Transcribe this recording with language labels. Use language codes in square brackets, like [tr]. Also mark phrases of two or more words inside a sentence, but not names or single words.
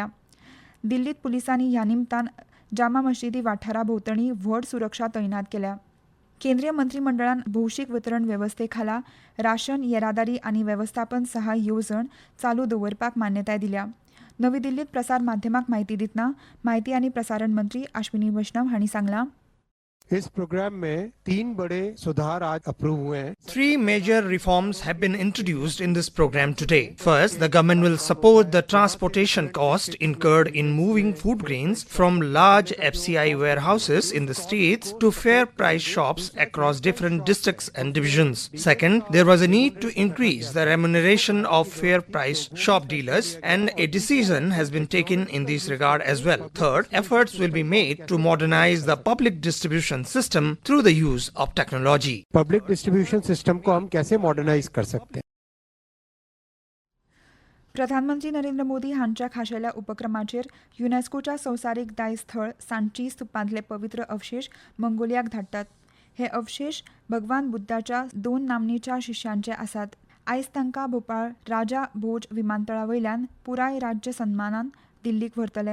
[kok] दिल्लीत पुलिसांनी ह्या निमतान जामा मशिदी वाठारा भोंवतणी व्हड सुरक्षा तैनात केल्या. केंद्रीय मंत्रिमंडळान भौशीक वितरण वेवस्थे खाला राशन, येरादारी आनी वेवस्थापन सहाय येवजण चालू दवरपाक मान्यताय दिल्या. नवी दिल्लीत प्रसार माध्यमांक म्हायती दितना म्हायती आनी प्रसारण मंत्री अश्विनी वैष्णव हांणी सांगलां. [hi] इस प्रोग्राम में 3 बड़े सुधार आज अप्रूव हुए हैं. [en] 3 major reforms have been introduced in this program today. First, the government will support the transportation cost incurred in moving food grains from large FCI warehouses in the states to fair price shops across different districts and divisions. Second, there was a need to increase the remuneration of fair price shop dealers, and a decision has been taken in this regard as well. Third, efforts will be made to modernize the public distribution system through the use of technology. public distribution system [hi] को हम कैसे मॉडर्नाइज कर सकते हैं. [kok] प्रधानमंत्री नरेंद्र मोदी हांच्या खाशेल्या उपक्रमाचेर युनेस्कोच्या संवसारीक दायज स्थळ सांची स्तूपांतले पवित्र अवशेश मंगोलियाक धाडटात. हे अवशेष भगवान बुद्धाच्या 2 नामनेच्या शिश्यांचे आसात. आयज तांकां भोपाळ राजा भोज विमानतळावयल्यान पुराय राज्य सन्मानान दिल्लीक व्हरतले.